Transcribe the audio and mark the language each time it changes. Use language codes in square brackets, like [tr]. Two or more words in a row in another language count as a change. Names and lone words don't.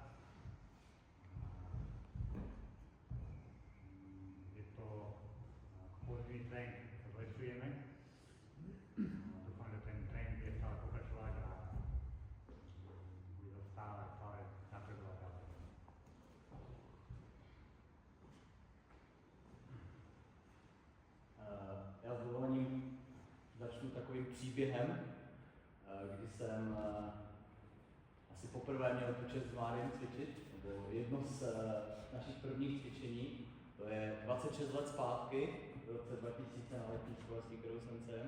[sk] Je to pozitívny trend, sa zlepšujeme. Dúfam, že ten trend bude stále pokračovať a bude stále napredovať ďalej. [cs] Já s dovolením začnu takovým příběhem, kdy jsem asi poprvé měl tu čest s Máriem cvičit, nebo jedno z našich prvních cvičení, to je 26 let zpátky, v roce 2000 na letní škole, kterou jsem sem.